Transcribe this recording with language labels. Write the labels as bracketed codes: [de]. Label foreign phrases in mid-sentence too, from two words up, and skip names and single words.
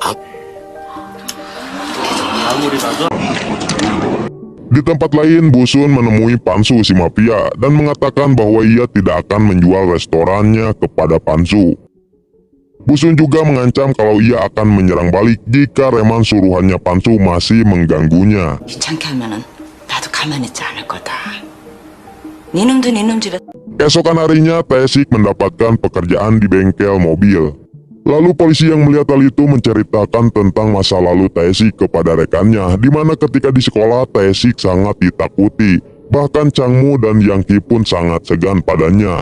[id] Di tempat lain, Busun menemui Pansu si mafia dan mengatakan bahwa ia tidak akan menjual restorannya kepada Pansu. Busun juga mengancam kalau ia akan menyerang balik jika reman suruhannya Pansu masih mengganggunya. [ko] 귀찮게 하면은 나도 가만히 있지 않을 거다. 니놈도 니놈 집에 [id] Keesokan harinya, Taesik mendapatkan pekerjaan di bengkel mobil. Lalu polisi yang melihat hal itu menceritakan tentang masa lalu Taesik kepada rekannya, di mana ketika di sekolah Taesik sangat ditakuti. Bahkan Changmu dan Yangki pun sangat segan padanya.